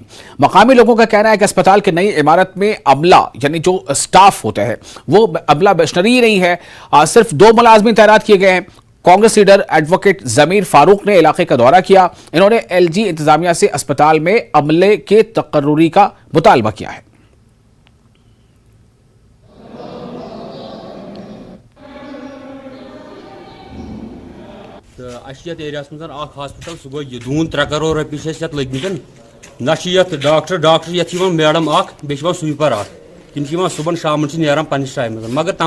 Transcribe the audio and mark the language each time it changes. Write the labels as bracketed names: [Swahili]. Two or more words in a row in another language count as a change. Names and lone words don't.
[Urdu] مقامی لوگوں کا کہنا ہے کہ اسپتال کی نئی عمارت میں عملہ یعنی جو سٹاف ہوتا ہے وہ عملہ مشنری ہی نہیں ہے. صرف 2 ملازمین تعینات کیے گئے ہیں. کانگریس لیڈر ایڈوکیٹ ضمیر فاروق نے علاقے کا دورہ کیا. انہوں نے ایل جی انتظامیہ سے اسپتال میں عملے کے تقرری کا مطالبہ کیا ہے. [Kashmiri] یت ایریا مز ہاسپٹل سہ گو دون 3 کرور رۄپیہِ چھِ لٔگمٕتۍ نہ چھِ یتھ ڈاکٹر یتھ میڈم اکھ بیٚیہِ سویپر اکھ تِم چھِ یِوان صبحن شامن چھِ نیران پننِس ٹایمس مگر تمہِ